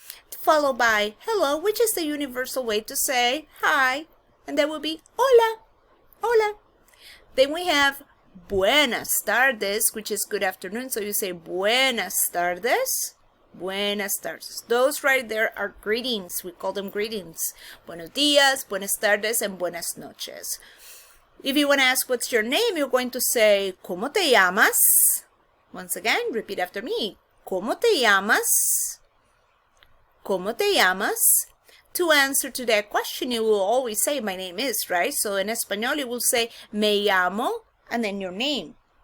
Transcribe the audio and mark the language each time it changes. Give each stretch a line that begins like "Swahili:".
English: Followed by hello, which is the universal way to say hi. And that will be
Spanish: hola. Hola.
English: Then we have
Spanish: buenas tardes,
English: which is good afternoon. So you say
Spanish: buenas tardes. Buenas tardes.
English: Those right there are greetings. We call them greetings.
Spanish: Buenos días, buenas tardes, and buenas noches.
English: If you want to ask what's your name, you're going to say,
Spanish: ¿Cómo te llamas?
English: Once again, repeat after me.
Spanish: ¿Cómo te llamas? ¿Cómo te llamas?
English: To answer to that question, you will always say, my name is, right? So in Espanol, you will say,
Spanish: me llamo,
English: and then your name.